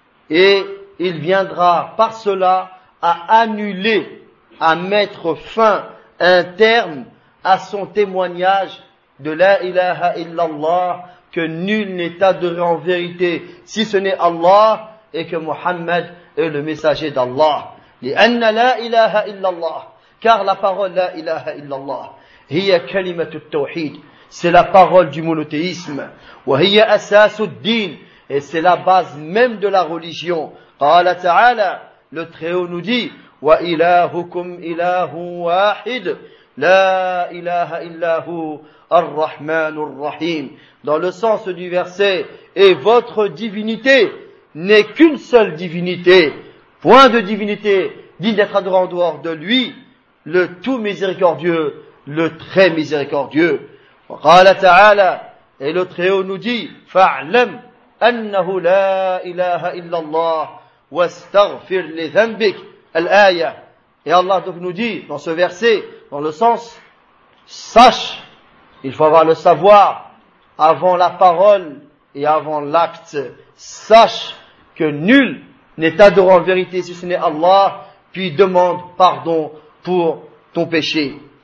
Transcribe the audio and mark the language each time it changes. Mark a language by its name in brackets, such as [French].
[French] Et il viendra par cela à annuler, à mettre fin, un terme à son témoignage de la ilaha illallah, que nul n'est adoré en vérité si ce n'est Allah et que Muhammad est le messager d'Allah. [Arabic] لأن لا إله إلا الله [French] car la parole [Arabic] لا إله إلا الله هي كلمة التوحيد [French] c'est la parole du monothéisme [Arabic] وهي أساس الدين [French] et c'est la base même de la religion. [Arabic] قال تعالى [French] le Très-Haut nous dit [Arabic] وإلهكم إله واحد لا إله إلا هو الرحمن الرحيم. [French] Dans le sens du verset, et votre divinité n'est qu'une seule divinité. Point de divinité, digne d'être adoré en dehors de lui, le tout miséricordieux, le très miséricordieux. [Arabic] وقال تعالى, [French] et le Très-Haut nous dit, [Arabic] فَعْلَمْ أَنَّهُ لَا إِلَهَ إِلَّا اللَّهِ وَاسْتَغْفِرْ لِذَنْبِكَ الْآيَةِ. [French] Et Allah donc nous dit, dans ce verset, dans le sens, sache, il faut avoir le savoir, avant la parole et avant l'acte, sache que nul n'est adoré en vérité si ce n'est Allah, puis demande pardon pour ton péché.